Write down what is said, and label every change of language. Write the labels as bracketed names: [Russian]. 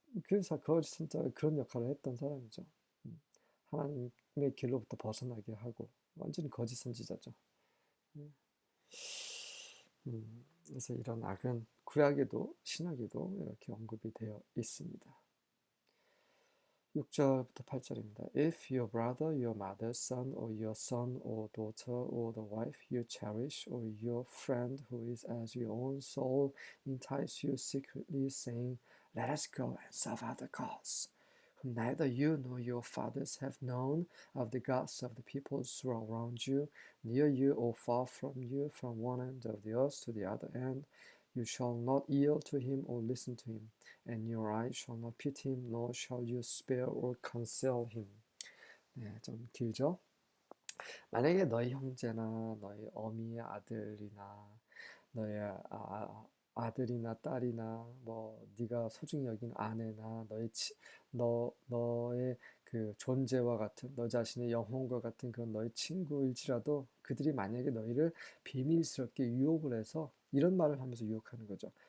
[Korean] 그래서 거짓 선지자가 그런 역할을 했던 사람이죠. 하나님의 길로부터 벗어나게 하고 완전히 거짓 선지자죠. 그래서 이런 악은 구약에도 신약에도 이렇게 언급이 되어 있습니다. 6절부터 8절입니다. [English] If your brother, your mother's son, or your son or daughter, or the wife you cherish, or your friend who is as your own soul entice you secretly, saying, Let us go and serve other gods, whom neither you nor your fathers have known, of the gods of the peoples who are around you, near you or far from you, from one end of the earth to the other end, you shall not yield to him or listen to him. And your eye shall not pity him, nor shall you spare or conceal him. [Korean] 네, 좀 길죠? 만약에 너희 형제나 너희 어미의 아들이나 너의 아들이나 딸이나 뭐 네가 소중히 여긴 아내나 너의 그 존재와 같은 너 자신의 영혼과 같은 그런 너의 친구일지라도 그들이 만약에 너희를 비밀스럽게 유혹을 해서 이런 말을 하면서 유혹하는 거죠.